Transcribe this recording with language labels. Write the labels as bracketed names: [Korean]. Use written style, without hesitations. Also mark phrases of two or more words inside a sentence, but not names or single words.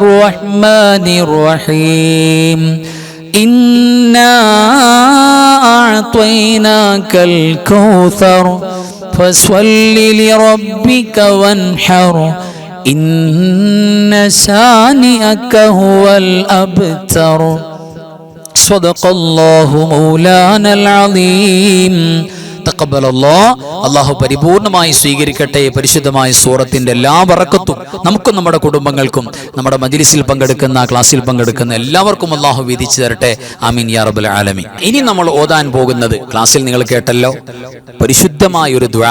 [Arabic] الرحمن الرحيم إنا أعطيناك الكوثر فصل لربك وانحر إن شانئك هو الأبتر صدق الله مولانا العظيم. [Malayalam] അല്ലാഹു പരിപൂർണമായി സ്വീകരിക്കട്ടെ. പരിശുദ്ധമായ സൂറത്തിന്റെ എല്ലാ ബറക്കത്തും നമുക്കും നമ്മുടെ കുടുംബങ്ങൾക്കും നമ്മുടെ മജ്ലിസിൽ പങ്കെടുക്കുന്ന ക്ലാസ്സിൽ പങ്കെടുക്കുന്ന എല്ലാവർക്കും അല്ലാഹു വീതിച്ചു തരട്ടെ. [Arabic] آمين يا رب العالمين. [Malayalam] ഇനി നമ്മൾ ഓതാൻ പോകുന്നത് ക്ലാസ്സിൽ നിങ്ങൾ കേട്ടല്ലോ, പരിശുദ്ധമായ ഒരു ദുആ.